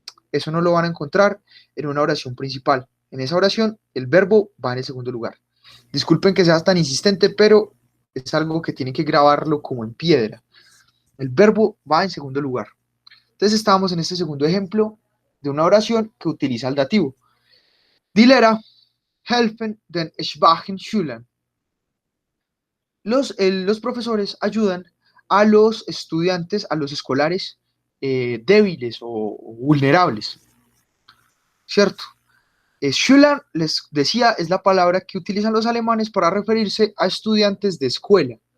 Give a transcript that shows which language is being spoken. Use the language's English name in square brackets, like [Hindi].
[Spanish] Eso no lo van a encontrar en una oración principal. En esa oración, el verbo va en el segundo lugar. Disculpen que sea tan insistente, pero es algo que tienen que grabarlo como en piedra. El verbo va en segundo lugar. Entonces estábamos en este segundo ejemplo de una oración que utiliza el dativo. [German] Die Lehrer helfen den schwachen Schülern. [Spanish] Los profesores ayudan a los estudiantes, a los escolares débiles o vulnerables, ¿cierto? Schüler, les decía, es la palabra que utilizan los alemanes para referirse a estudiantes de escuela.